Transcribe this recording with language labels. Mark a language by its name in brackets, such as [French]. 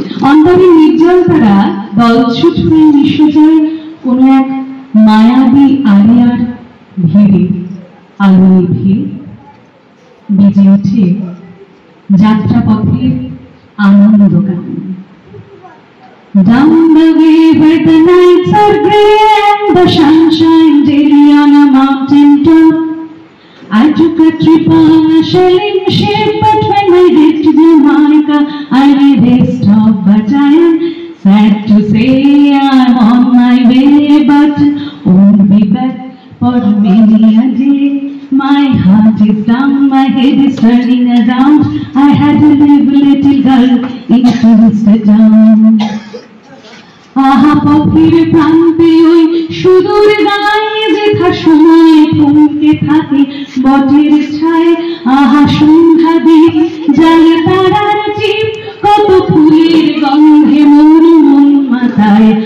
[Bangla] অন্তরের নির্জল তারা দলছুট হয়ে মিশে যায় কোনো এক মায়াবী আলিয়ার ভিড়ে। আলোয় ভিড় বেজে ওঠে যাত্রাপথের আনন্দ গান। [English] Down the way where the nights are grey and the sunshine daily on a mountain top, I took a trip on a sailing ship, but when I reached Jamaica, I made a stop. But I am sad to say I'm on my way, but won't be back for many a day. My heart is down, my head is turning around. I had to leave little girl in a tourist town. [Bangla] আহা পথের প্রান্তে ওই সুদূর গায়ে যেথা সময় থমকে থাকে বটের ছায়। আহা সন্ধ্যা দ্বীপ জালে তারার চিপ, কত ফুলের গন্ধে মোর মন মাতায়।